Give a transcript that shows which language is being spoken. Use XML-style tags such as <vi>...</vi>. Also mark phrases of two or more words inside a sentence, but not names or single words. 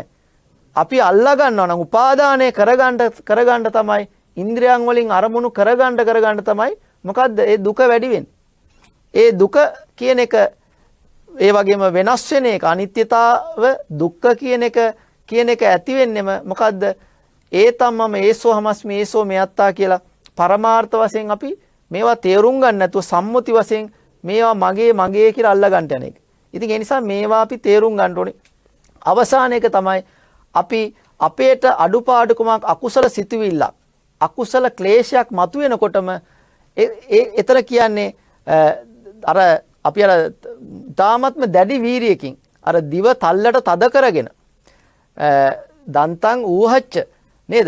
<si>අපි අල්ලා ගන්නවා නම් උපාදානය කරගන්න තමයි ඉන්ද්‍රියන් වලින් අරමුණු කරගන්න තමයි මොකද්ද ඒ දුක වැඩි වෙන්නේ. ඒ දුක කියන එක ඒ වගේම වෙනස් වෙන එක අනිත්‍යතාව දුක්ඛ කියන එක ඇති වෙන්නෙම මොකද්ද?</si> <pi>ඒතම්මම ඒසෝ හමස්මි ඒසෝ මෙයත්තා</pi> <si>කියලා පරමාර්ථ වශයෙන් අපි මේවා තේරුම් ගන්න නැතුව සම්මුති වශයෙන් මේවා මගේ කියලා අල්ලා ගන්න යන එක. ඉතින් ඒ නිසා මේවා අපි තේරුම් ගන්න ඕනේ. අවසාන එක තමයි අපි අපේට අඩුපාඩුකමක් අකුසල සිතුවිල්ලක් අකුසල ක්ලේශයක් මතුවෙනකොටම එතන කියන්නේ අර අපි තාමත්ම දැඩි වීරියකින් අර දිව තල්ලට තද කරගෙන</si> <pi>දන්තං ඌහච්ච</pi> <si>නේද?</si>